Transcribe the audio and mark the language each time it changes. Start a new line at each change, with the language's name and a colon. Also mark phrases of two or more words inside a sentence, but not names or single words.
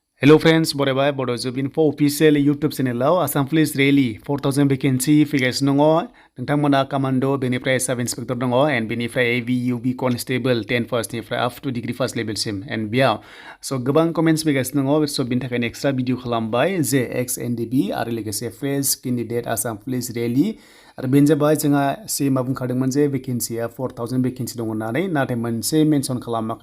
English: Hello friends,
Bodo: बराय
English: Bodo Job Info official YouTube channel Assam Police Rally 4000 vacancy
Bodo: फैगासिनो दङ नोंथांमोना कमान्डो बेनिफ्राय
English: sub inspector
Bodo: दङ एन्ड बेनिफ्राय ABUB कनस्टेबल 10 फार्स्टनिफ्राय
English: up to degree first
Bodo: लेभेलसिम एन्ड बेयाव स' गोबां कमेन्ट्स फैगासिनो दङ स' बिनि थाखायनो
English: extra video
Bodo: खालामबाय जे एक्स NDB आरो लोगोसे
English: fresh candidate Assam police rally
Bodo: आरो बेनो जाबाय जोंहा सिएमआ बुंखादोंमोन जे भेकेन्सिया 4000 भेकेन्सि दङ होननानै नाथाय मोनसे मेनसन खालामाखै